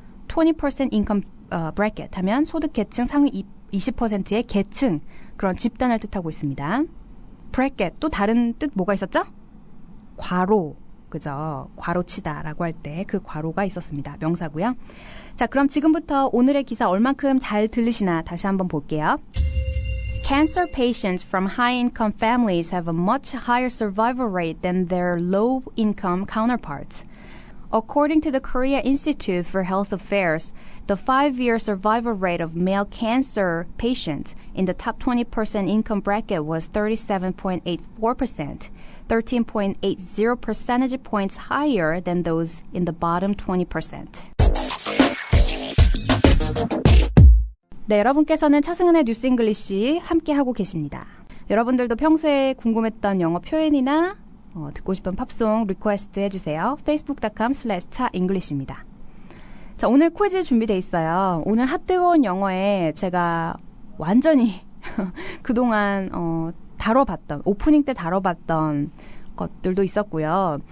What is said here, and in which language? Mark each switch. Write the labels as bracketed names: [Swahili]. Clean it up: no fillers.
[English] 20% income bracket [Korean] 하면 소득 계층 상위 20%의 계층, 그런 집단을 뜻하고 있습니다. bracket, 또 다른 뜻 뭐가 있었죠? 괄호, 그죠? 괄호치다라고 할 때 그 괄호가 있었습니다. 명사고요. 자, 그럼 지금부터 오늘의 기사 얼만큼 잘 들리시나 다시 한번 볼게요. [English] Cancer patients from high-income families have a much higher survival rate than their low-income counterparts. According to the Korea Institute for Health Affairs, the 5-year survival rate of male cancer patients in the top 20% income bracket was 37.84%, 13.80 percentage points higher than those in the bottom 20%. [Korean] 네, 여러분께서는 차승은의 뉴스 잉글리시 함께하고 계십니다. 여러분들도 평소에 궁금했던 영어 표현이나 듣고 싶은 팝송 리퀘스트 해주세요. facebook.com/chaenglish입니다. 자, 오늘 퀴즈 준비돼 있어요. 오늘 핫뜨거운 영어에 제가 완전히 그동안 다뤄봤던, 오프닝 때 다뤄봤던 것들도 있었고요.